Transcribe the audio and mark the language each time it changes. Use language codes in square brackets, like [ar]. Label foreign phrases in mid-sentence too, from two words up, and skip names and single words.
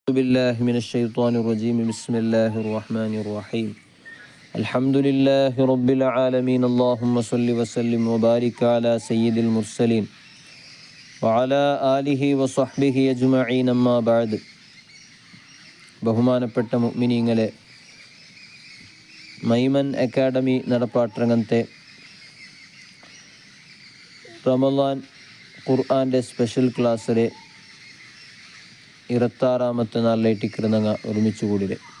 [ar] بالله من الشيطان الرجيم بسم الله الرحمن الرحيم الحمد لله رب العالمين اللهم صل وسلم وبارك على سيد المرسلين وعلى آله وصحبه أجمعين أما بعد [ml] ബഹുമാനപ്പെട്ട മുഅ്മിനീങ്ങളെ, മൈമൻ അക്കാഡമി നടപ്പാട്ടരങ്ങത്തെ റമളാൻ ഖുർആൻ്റെ [en] special classile [ml] 26ാമത്തെ നാളിലേറ്റിക്കിരുന്നങ്ങ ഒരുമിച്ച് കൂടിയത്.